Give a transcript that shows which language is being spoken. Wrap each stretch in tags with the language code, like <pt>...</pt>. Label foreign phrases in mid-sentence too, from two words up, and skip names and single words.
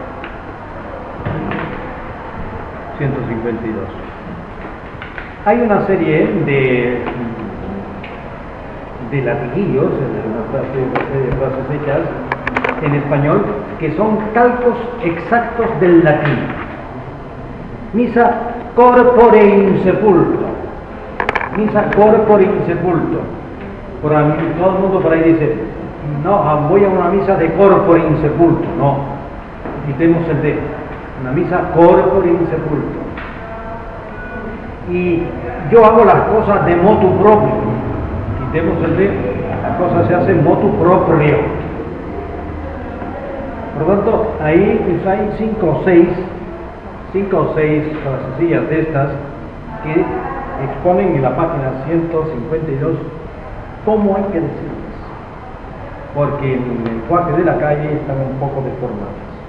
<es>152. Hay una serie de latiguillos, de frases hechas en español, que son calcos exactos del latín.</es> <la>Misa corpore in sepulto. Misa corpore in sepulto.</la> <es>Todo el mundo por ahí dice, no, voy a una misa de</es> <la>corpore in sepulto.</la> <es>No, quitemos el de. Una misa</es> <la>corpore in sepulto.</la> <es>Y yo hago las cosas de</es> <la>motu proprio.</la> <es>Quitemos el de, la cosa se hace</es> <la>motu proprio.</la> <es>Por lo tanto, ahí pues hay 5 o 6 frasecillas de estas que exponen en la página 152 cómo hay que decirlas, porque en el lenguaje de la calle están un poco deformadas.</es>